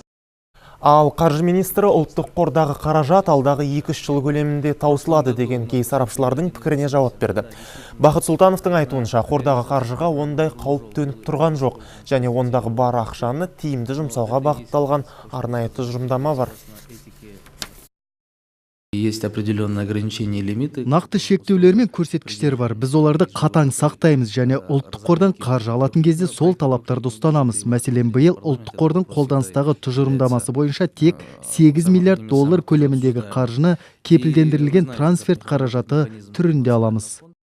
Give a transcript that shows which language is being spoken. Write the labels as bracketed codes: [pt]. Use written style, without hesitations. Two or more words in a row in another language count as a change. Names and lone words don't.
[kk] Ал қаржы министрі ұлттық қордағы қаражат алдағы 2-3 жыл көлемінде таусылады деген кей сарапшылардың пікіріне жауап берді. Бақыт Сұлтановтың айтуынша, қордағы қаржыға ондай қауіп төніп тұрған жоқ, және ондағы бар ақшаны тиімді жұмсауға бағытталған арнайы тұжырымдама бар. [ru] Есть определенные ограничения и лимиты. [kk] Нақты шектеулер мен көрсеткіштер бар. Біз оларды қатаң сақтаймыз және ұлттық қордан қаржы алатын кезде сол талаптарды ұстанамыз. Мәселен, биыл ұлттық қордың қолданыстағы тұжырымдамасы бойынша тек 8 миллиард доллар көлеміндегі қаржыны кепілдендірілген трансферт қаражаты түрінде аламыз.